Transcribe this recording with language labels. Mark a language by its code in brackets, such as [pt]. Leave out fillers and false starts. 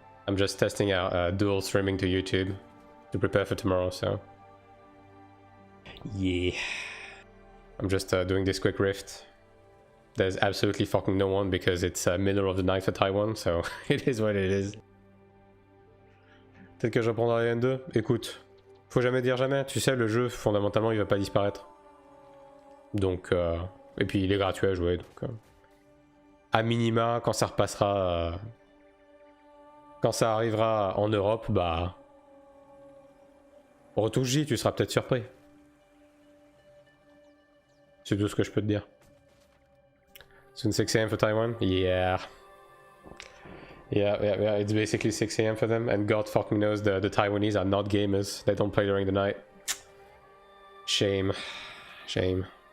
[en] I'm just testing out dual streaming to YouTube to prepare for tomorrow, so... Yeah. I'm just doing this quick rift. There's absolutely fucking no one because it's middle of the night for Taiwan, so it is what it is. [fr] Peut-être que je reprendrai la N2. Écoute, faut jamais dire jamais. Tu sais, le jeu, fondamentalement, il va pas disparaître. Donc, et puis il est gratuit à jouer, donc... à minima, quand ça repassera... quand ça arrivera en Europe, bah... retouche J, tu seras peut-être surpris. C'est tout ce que je peux te dire. [en] Soon 6 AM for Taiwan? Yeah. Yeah, it's basically 6 AM for them, and God fucking knows the Taiwanese are not gamers. They don't play during the night. Shame. Shame.